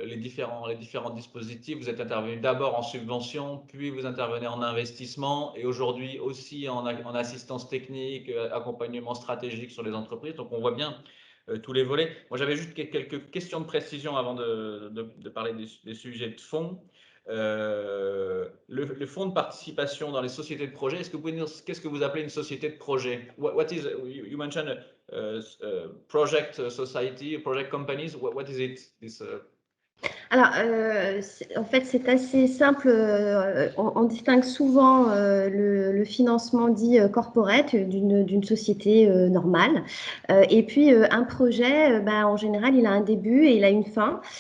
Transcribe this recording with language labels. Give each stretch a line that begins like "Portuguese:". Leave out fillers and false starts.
French: les différents dispositifs. Vous êtes intervenu d'abord en subvention, puis vous intervenez en investissement et aujourd'hui aussi en assistance technique, accompagnement stratégique sur les entreprises. Donc, on voit bien tous les volets. Moi, j'avais juste quelques questions de précision avant de parler des sujets de fond. Le fonds de participation dans les sociétés de projet, est-ce que vous pouvez dire qu'est-ce que vous appelez une société de projet?
English: What is, you mentioned project society, project companies. What is it?
French: Alors, en fait, c'est assez simple. On distingue souvent le financement dit corporate d'une société normale. Et puis, un projet, en général, il a un début et il a une fin.